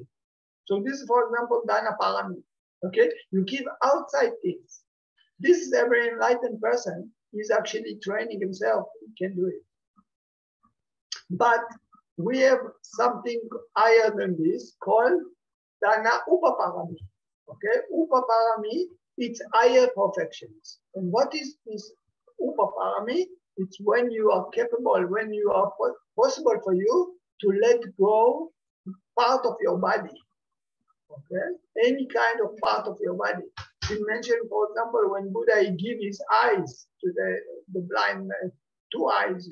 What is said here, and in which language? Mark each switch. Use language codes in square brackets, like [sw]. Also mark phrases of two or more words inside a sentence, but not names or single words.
[en] So this is, for example, [pi] dana parami, [en] okay? You give outside things. This is every enlightened person is actually training himself, he can do it. But we have something higher than this called [pi] dana upaparami. [en] Okay, upaparami, it's higher perfections. And what is this upaparami? It's when you are capable, when you are possible for you to let go part of your body. Okay, any kind of part of your body. We mentioned, for example, when Buddha he gave his eyes to the blind man, 2 eyes.